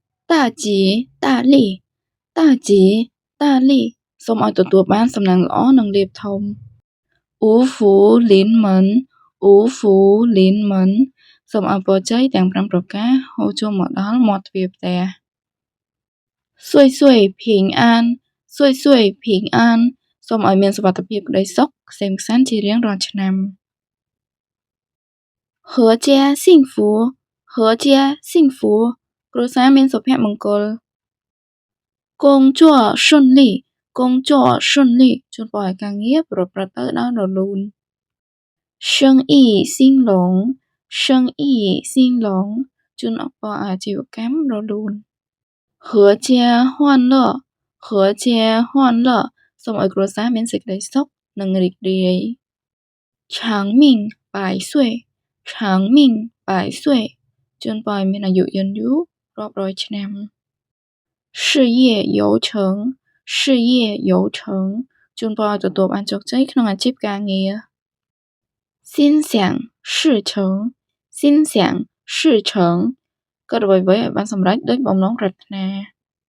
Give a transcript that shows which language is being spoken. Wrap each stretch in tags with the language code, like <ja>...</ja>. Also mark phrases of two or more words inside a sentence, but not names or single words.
<zh>大吉大利大吉大利</zh> <km>សូមឲ្យទទួលបានសំណាងល្អនិងលាភធំ</km> <zh>五福临门五福临门</zh> <km>សូមឲ្យពរជ័យទាំង5ប្រការហូរចូលមកដល់មាត់ទ្វារផ្ទះ</km> <zh>岁岁平安岁岁平安</zh> <km>សូមឲ្យមានសុវត្ថិភាពក្តីសុខក្សេមក្សាន្តជារៀងរាល់ឆ្នាំ</km> <zh>阖家幸福阖家幸福</zh> <km>គ្រួសារមានសុភមង្គល</km> <zh>工作顺利工作顺利</zh> <km>ជូនពរឲ្យការងារប្រ ព្រឹត្តទៅដោយរលូន</km> <zh>生意兴隆生意兴隆</zh> <km>ជូនពរឲ្យអាជីវកម្ម រលូន</km> <zh>阖家欢乐阖家欢乐</zh> <km>សូមឲ្យគ្រួសារមានសេចក្តី សុខនិងរីករាយ</km> <zh>长命百岁长命百岁</zh> <km>ជូនពរឲ្យមានអាយុយឺនយូររាប់រយឆ្នាំ</km> <zh>事业有成事业有成</zh> <km>ជូនពរឲ្យទទួលបានជោគជ័យក្នុងអាជីពការងារ</km> <zh>心想事成心想事成</zh> <km>គិតអ្វីៗឲ្យបានសម្រេចដូចបំណងប្រាថ្នា</km>